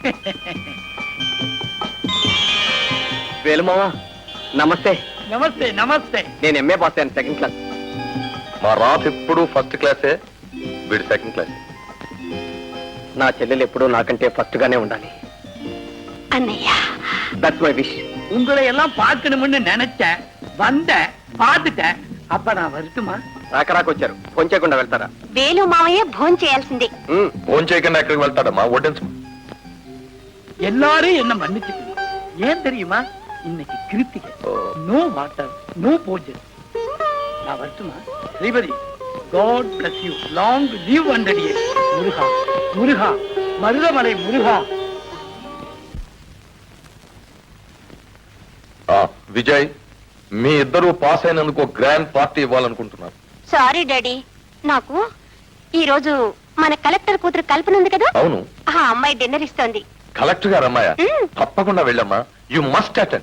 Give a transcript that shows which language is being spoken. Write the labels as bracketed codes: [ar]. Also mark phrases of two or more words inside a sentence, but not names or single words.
[te] వేలుమావా, నమస్తే. నమస్తే నమస్తే. నేను ఎంఏ పాస్ అయ్యాను, [en] second class. [te] మా రాధ ఎప్పుడు [en] first class-e, [te] వీడు [en] second class. [te] నా చెల్లెలు ఎప్పుడూ నాకంటే ఫస్ట్ గానే ఉండాలి. అన్నయ్య, [en] That's my wish. [ta] உங்களை எல்லாம் பார்க்கணும்னு நினைச்சேன், வந்தேன், பார்த்துட்டேன். அப்ப நான் வருத்துமா? [te] రాకరాకొచ్చారు, కొంచెకుండా వెళ్తారా? వేలు మావయ్య భోజనం చేయాల్సిందే. ఫోన్ చేయకుండా ఎక్కడికి వెళ్తాడమ్మా, వడ్డించు. [ta] எல்லாரும் என்ன மன்னிச்சுக்கணும். ஏன் தெரியுமா? இன்னைக்கு கிருத்திகை. [en] no water, [ta] நோ பூஜை. நான் வருத்துமா? ஸ்ரீபதி, [en] God bless you. Long live 100 years. [ta] முருகா, மருதமலை முருகா. [te] విజయ్, మీ ఇద్దరు పాస్ అయినందుకు [en] grand party [te] ఇవ్వాలనుకుంటున్నారు. [en] sorry daddy, [te] నాకు ఈ రోజు మన కలెక్టర్ కూతురు కల్పన ఉంది కదా, అవును, ఆ అమ్మాయి డిన్నర్ ఇస్తోంది. కలెక్టర్ గారు అమ్మాయ? తప్పకుండా వెళ్ళమ్మా, [en] you must attend.